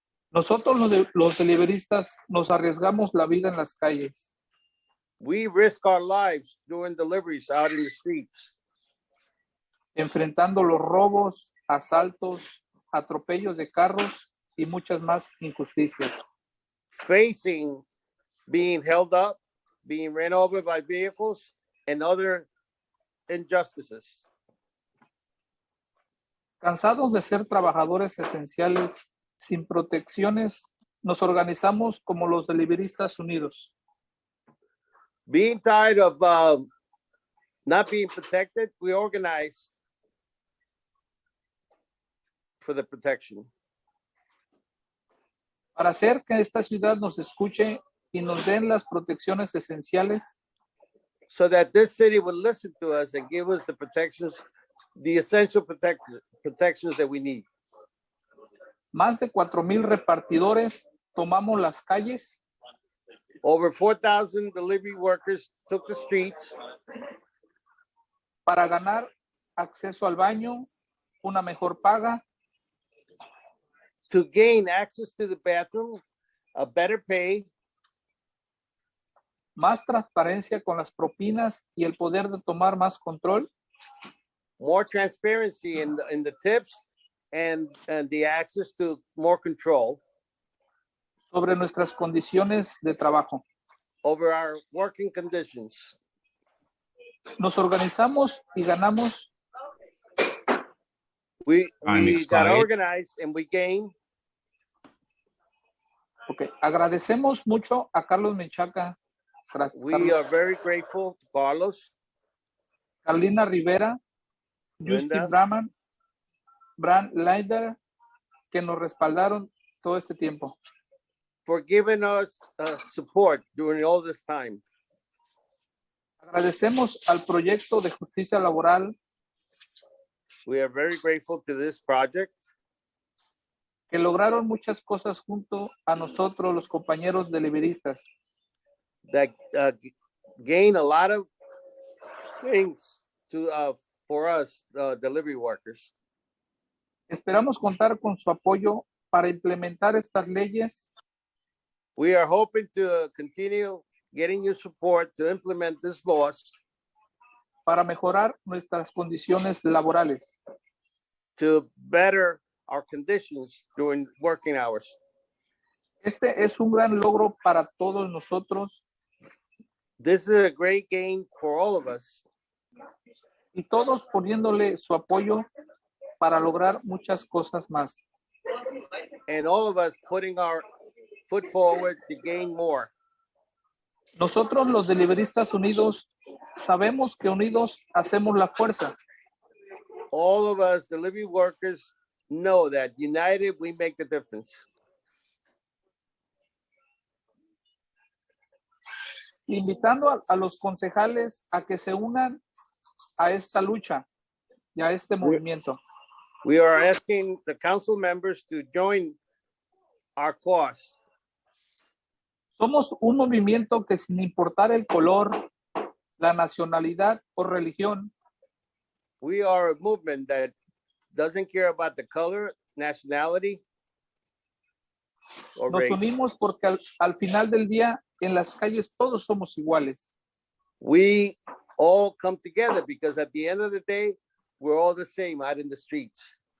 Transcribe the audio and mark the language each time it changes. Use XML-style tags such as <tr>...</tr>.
<es>Nosotros los deliberistas nos arriesgamos la vida en las calles.</es> <en>We risk our lives doing deliveries out in the streets,</en> <es>enfrentando los robos, asaltos, atropellos de carros y muchas más injusticias.</es> <en>facing being held up, being ran over by vehicles, and other injustices.</en> <es>Cansados de ser trabajadores esenciales sin protecciones, nos organizamos como los deliberistas unidos.</es> <en>Being tired of not being protected, we organize for the protection.</en> <es>Para hacer que esta ciudad nos escuche y nos den las protecciones esenciales,</es> <en>So that this city would listen to us and give us the protections, the essential protections that we need.</en> <es>más de 4,000 repartidores tomamos las calles</es> <en>Over 4,000 delivery workers took the streets</en> <es>para ganar acceso al baño, una mejor paga,</es> <en>to gain access to the bathroom, a better pay,</en> <es>más transparencia con las propinas y el poder de tomar más control,</es> <en>more transparency in the tips, and the access to more control</en> <es>sobre nuestras condiciones de trabajo.</es> <en>over our working conditions.</en> <es>Nos organizamos y ganamos</es> <en>We Time got expired. organized and we gained.</en> <es>Ok, agradecemos mucho a Carlos Menchaca, gracias,</es> <en>We</en> <es>Carlos.</es> <en>are very grateful to Carlos,</en> <es>Carlina Rivera, Linda. Justin Bran Leider, que nos respaldaron todo este tiempo.</es> <en>for giving us support during all this time.</en> <es>Agradecemos al proyecto de justicia laboral</es> <en>We are very grateful to this project</en> <es>que lograron muchas cosas junto a nosotros, los compañeros deliberistas.</es> <en>that gain a lot of things for us, delivery workers.</en> <es>Esperamos contar con su apoyo para implementar estas leyes</es> <en>We are hoping to continue getting your support to implement this laws</en> <es>para mejorar nuestras condiciones laborales.</es> <en>to better our conditions during working hours.</en> <es>Este es un gran logro para todos nosotros</es> <en>This is a great gain for all of us,</en> <es>y todos poniéndole su apoyo para lograr muchas cosas más.</es> <en>and all of us putting our foot forward to gain more.</en> <es>Nosotros los deliveristas unidos sabemos que unidos hacemos la fuerza.</es> <en>All of us delivery workers know that united we make the difference.</en> <es>Invitando a los concejales a que se unan a esta lucha y a este movimiento.</es> <en>We are asking the council members to join our cause.</en> <es>Somos un movimiento que sin importar el color, la nacionalidad o religión,</es> <en>We are a movement that doesn't care about the color, nationality, or</en> <es>nos</es> <en>race.</en> <es>unimos porque al final del día en las calles todos somos iguales.</es> <en>We all come together because at the end of the day, we're all the same out in the streets.</en>